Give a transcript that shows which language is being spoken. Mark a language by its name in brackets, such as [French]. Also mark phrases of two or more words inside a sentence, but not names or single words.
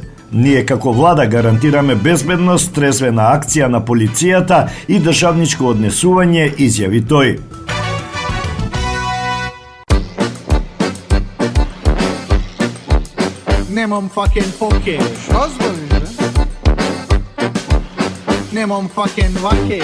[Macedonian] Ние како влада гарантираме безбедност, трезвена акција на полицијата и државничко однесување, изјави тој. Немам fucking поке. Што збориш, бре? Немам fucking ваке.